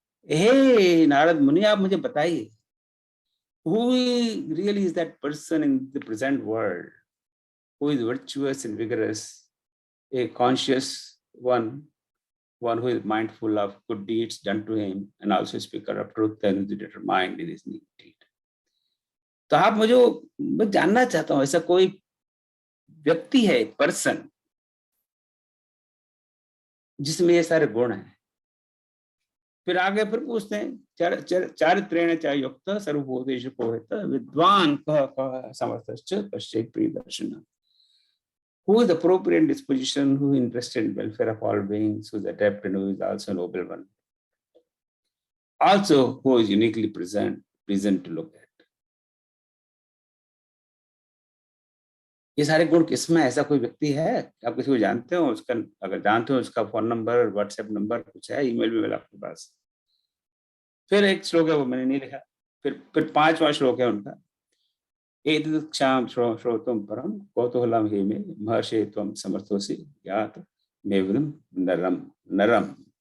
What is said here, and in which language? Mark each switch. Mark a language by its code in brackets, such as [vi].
[hi] हे नारद मुनि, आप मुझे बताइए, [en] who really is that person in the present world who is virtuous and vigorous, a conscious one who is mindful of good deeds done to him and also a speaker of truth and is determined in his deed. [hi] तो आप मैं जानना चाहता हूं, ऐसा कोई व्यक्ति है, पर्सन, जिसमें ये सारे गुण हैं। फिर आगे फिर पूछते हैं, [sa] चारित्रेण च युक्त सर्वभूतेषु कोहित विद्वान कः समर्थश्च पश्येत् प्रियदर्शनः। [en] Who is the appropriate disposition, who is interested in welfare of all beings, who is adept and who is also a noble one. Also who is uniquely present to look at. [hi] ये सारे गुण किसमें, ऐसा कोई व्यक्ति है? आप किसी को जानते हो? उसका, अगर जानते हो, उसका फोन नंबर, व्हाट्सएप नंबर कुछ है, ईमेल भी मिला आपके पास? फिर एक श्लोक है, वो मैंने नहीं लिखा। फिर 5वां श्लोक है उनका, [sa] एतदक्षां श्रोतुं परम कौतूहलं हि मे महर्षि त्वं समर्थोसि यात मेवदं नरम नरम।